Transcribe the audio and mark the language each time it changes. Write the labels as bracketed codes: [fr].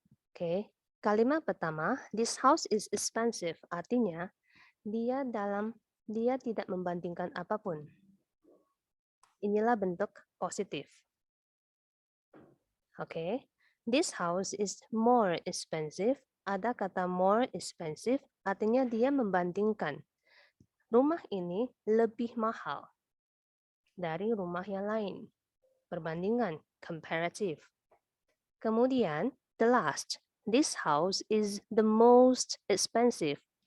[id] Oke, kalimat pertama, [en] this house is expensive, [id] artinya dia tidak membandingkan apapun. Inilah bentuk positif. [en] Oke, this house is more expensive. [id] Ada kata [en] more expensive, [id] artinya dia membandingkan. Rumah ini lebih mahal dari rumah yang lain. Perbandingan, comparative. Kemudian, [en] the last, this house is the most expensive.